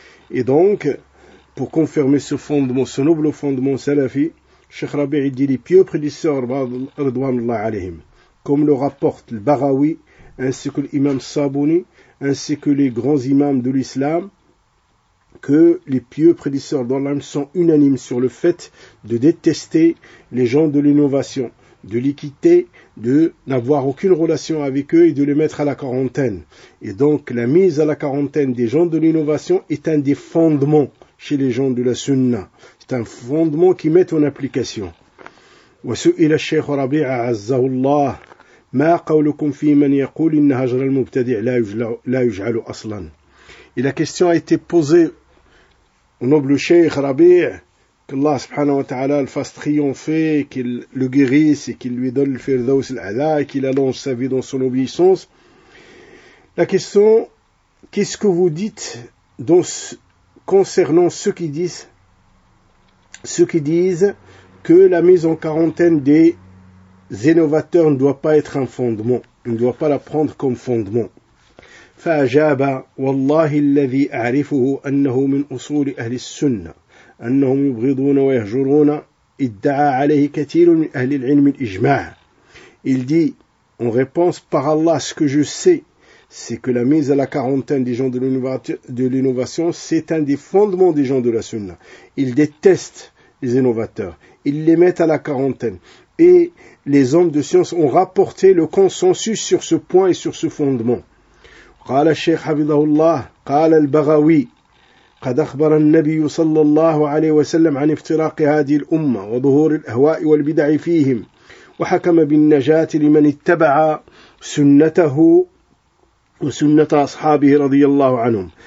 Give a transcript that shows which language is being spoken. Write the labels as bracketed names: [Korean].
[French] Et donc, pour confirmer ce fondement, ce noble fondement salafi, Cheikh Rabi' dit les pieux prédisseurs [Arabic] radwanullah alayhim, [French] comme le rapporte le Baghawi, ainsi que l'imam Sabuni, ainsi que les grands imams de l'islam, que les pieux prédisseurs d'Allah sont unanimes sur le fait de détester les gens de l'innovation, de l'équité, de n'avoir aucune relation avec eux et de les mettre à la quarantaine. Et donc la mise à la quarantaine des gens de l'innovation est un des fondements chez les gens de la Sunna. C'est un fondement qu'ils mettent en application. [Arabic] وسئل الشيخ ربيع عزه الله ما قولكم في من يقول ان هجر المبتدع لا يجعل اصلا. [French] Et la question a été posée au noble cheikh Rabi', qu'Allah [Arabic] subhanahu wa ta'ala [French] le fasse triompher, qu'il le guérisse et qu'il lui donne le firdaus al-a'la et qu'il allonge sa vie dans son obéissance. La question, qu'est-ce que vous dites concernant ceux qui disent que la mise en quarantaine des innovateurs ne doit pas être un fondement, ne doit pas la prendre comme fondement. [Arabic] فَأَجَابَ وَاللَّهِ الَّذِي أَعْرِفُهُ أَنَّهُ مِنْ أُصُولِ أَهْلِ السُّنَّةِ أَنَّهُمْ يُبْغِضُونَ وَيَهْجُرُونَ إِدَّعَى عَلَيْهِ كَثِيرٌ مِنْ أَهْلِ الْعِلْمِ الْإِجْمَاعِ. [French] Il dit, en réponse par Allah, ce que je sais, c'est que la mise à la quarantaine des gens de l'innovation, c'est un des fondements des gens de la Sunna. Ils détestent les innovateurs. Ils les mettent à la quarantaine. Et les hommes de science ont rapporté le consensus sur ce point et sur ce fondement. [Arabic] قال الشيخ حفظه الله قال البغوي قد أخبر النبي صلى الله عليه وسلم عن افتراق هذه الأمة وظهور الأهواء والبدع فيهم وحكم بالنجاة لمن اتبع سنته وسنة أصحابه رضي الله عنهم.